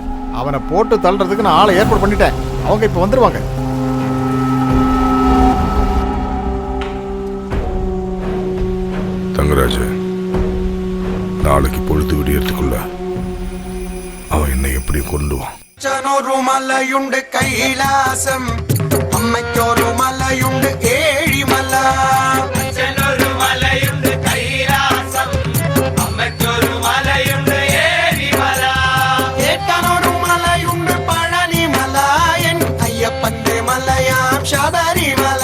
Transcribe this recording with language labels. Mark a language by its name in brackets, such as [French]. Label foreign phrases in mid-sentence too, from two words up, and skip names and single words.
[Tamil] அவனை போட்டு தள்ளுறதுக்கு நான் ஆளை ஏற்பாடு பண்ணிட்டேன். அவங்க இப்போ வந்துருவாங்க. தங்கராஜ், நாளைக்கு பொழுது விடியறதுக்குள்ள அவன் என்னை எப்படி கொண்டுவான்? [Malayalam] അച്ഛനൊരു മലയുണ്ട് കൈലാസം, അമ്മയ്ക്കൊരു മലയുണ്ട് ഏഴിമല. അച്ഛനൊരു മലയുണ്ട് കൈലാസം, അമ്മയ്ക്കൊരു മലയുണ്ട് ഏഴിമല. ഏട്ടനൊരു മലയുണ്ട് പഴനിമല, എൻ അയ്യപ്പന്റെ മലയാം ശബരിമല.